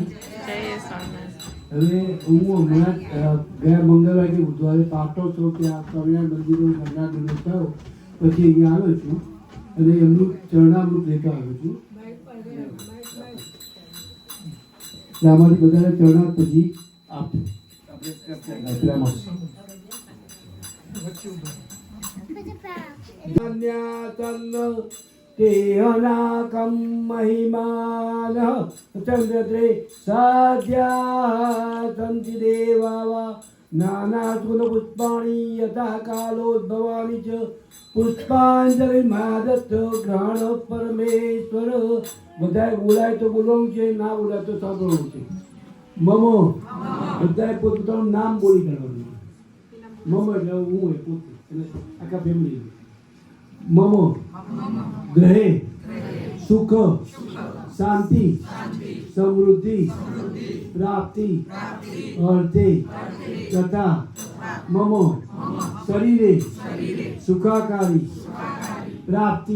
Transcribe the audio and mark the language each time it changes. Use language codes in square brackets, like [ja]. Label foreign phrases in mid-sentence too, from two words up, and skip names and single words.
[gu] હવે હું હમણાં ગયા મંગળવારે કે બુધવારે પાટોત્સવ ત્યાં સ્વામિનારાયણ મંદિરનો ઘરના દિવસ થયો પછી અહીંયા આવ્યો છું અને એમનું ચરણામૃત લેતો આવ્યો છું. એટલે આમાંથી બધાને ચરણામૃત પછી આપજો. [sa] तेहनाकं महिमानः चन्द्रद्रे साध्या सन्ति देवा नानासुलपुष्पाणि यथा कालोद्भवानि च पुष्पाञ्जलिर्मादत्त ग्रहण परमेश्वर. [gu] બધાએ બોલાય તો બોલવાનું છે, ના બોલાય તો સાંભળવાનું છે. મમો બધાએ પોતાનું નામ બોલી કાઢવાનું. મમ એટલે હું હોય પોતે, એટલે આખા ફેમિલી. [sa] મમો ગ્રહે સુખ શાંતિ સમૃદ્ધિ પ્રાપ્તિ અર્થે તથા મમો શરીરે સુખાકારી પ્રાપ્તિ